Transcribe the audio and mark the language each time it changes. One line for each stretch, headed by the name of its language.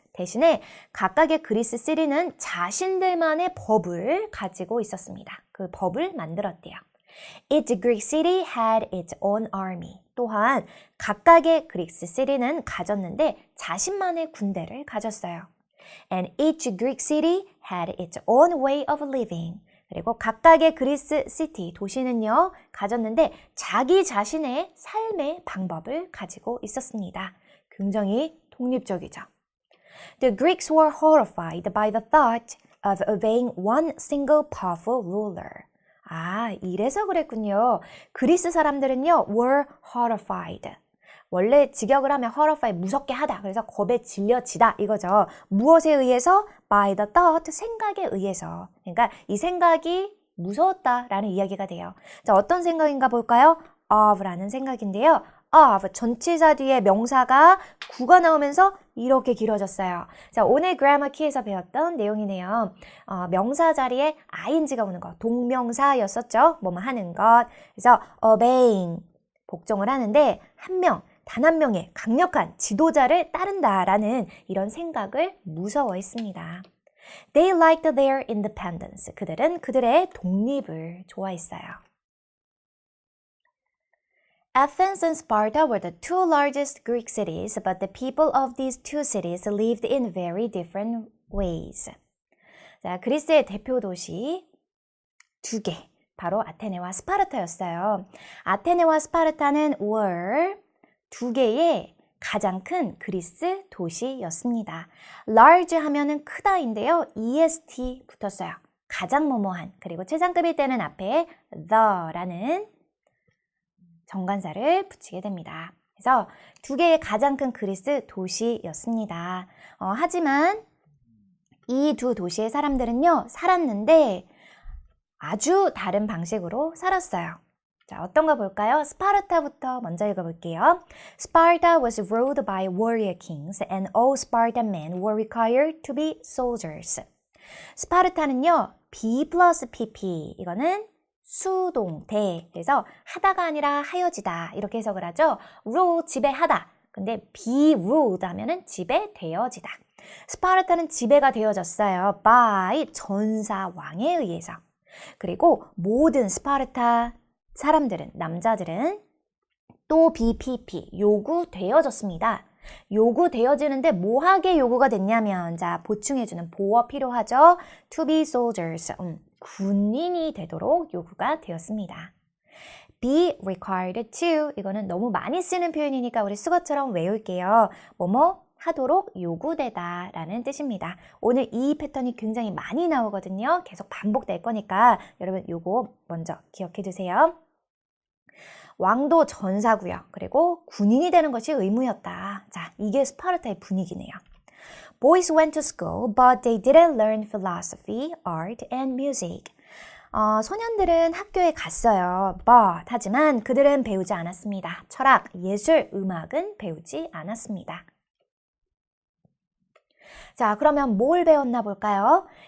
Korean: 대신에 각각의 그리스 시리는 자신들만의 법을 가지고 있었습니다. 그 법을 만들었대요.
English: Each Greek city had its own army.
Korean: 또한 각각의 그리스 시리는 가졌는데 자신만의 군대를 가졌어요.
English: And each Greek city had its own way of living.
Korean: 그리고 각각의 그리스 시티, 도시는요, 가졌는데 자기 자신의 삶의 방법을 가지고 있었습니다. 굉장히 독립적이죠.
English: The Greeks were horrified by the thought of obeying one single powerful ruler.
Korean: 이래서 그랬군요. 그리스 사람들은요,
English: were horrified.
Korean: 원래 직역을 하면 horrified, 무섭게 하다. 그래서 겁에 질려지다 이거죠. 무엇에 의해서?
English: by the thought,
Korean: 생각에 의해서. 그러니까 이 생각이 무서웠다라는 이야기가 돼요. 자, 어떤 생각인가 볼까요? of라는 생각인데요. of, 전치사 뒤에 명사가 구가 나오면서 이렇게 길어졌어요. 자, 오늘 그래머 키에서 배웠던 내용이네요. 명사 자리에 ing가 오는 거, 동명사였었죠. 뭐뭐 하는 것. 그래서 obeying, 복종을 하는데 단 한 명의 강력한 지도자를 따른다라는 이런 생각을 무서워했습니다.
English: They liked their independence.
Korean: 그들은 그들의 독립을 좋아했어요.
English: Athens and Sparta were the two largest Greek cities, but the people of these two cities lived in very different ways.
Korean: 자, 그리스의 대표 도시 두 개, 바로 아테네와 스파르타였어요. 아테네와 스파르타는 were 두 개의 가장 큰 그리스 도시였습니다. large 하면은 크다인데요. est 붙었어요. 가장 뭐뭐한. 그리고 최상급일 때는 앞에 the라는 정관사를 붙이게 됩니다. 그래서 두 개의 가장 큰 그리스 도시였습니다. 하지만 이 두 도시의 사람들은요, 살았는데 아주 다른 방식으로 살았어요. 자, 어떤가 볼까요? 스파르타부터 먼저 읽어볼게요.
English: Sparta was ruled by warrior kings and all Spartan men were required to be soldiers.
Korean: 스파르타는요, B 플러스 PP, 이거는 수동태, 그래서 하다가 아니라 하여지다 이렇게 해석을 하죠. rule, 지배하다. 근데 be ruled 하면은 지배되어지다. 스파르타는 지배가 되어졌어요. by 전사 왕에 의해서. 그리고 모든 스파르타 사람들은, 남자들은 또 BPP, 요구되어졌습니다. 요구되어지는데 뭐하게 요구가 됐냐면, 자, 보충해주는 보어 필요하죠.
English: To be soldiers,
Korean: 군인이 되도록 요구가 되었습니다.
English: Be required to,
Korean: 이거는 너무 많이 쓰는 표현이니까 우리 수거처럼 외울게요. 뭐뭐 하도록 요구되다 라는 뜻입니다. 오늘 이 패턴이 굉장히 많이 나오거든요. 계속 반복될 거니까 여러분 요거 먼저 기억해 두세요. 왕도 전사고요. 그리고 군인이 되는 것이 의무였다. 자, 이게 스파르타의 분위기네요.
English: Boys went to school, but they didn't learn philosophy, art, and music.
Korean: 소년들은 학교에 갔어요. But 하지만 그들은 배우지 않았습니다. 철학, 예술, 음악은 배우지 않았습니다. 자, 그러면 뭘 배웠나 볼까요?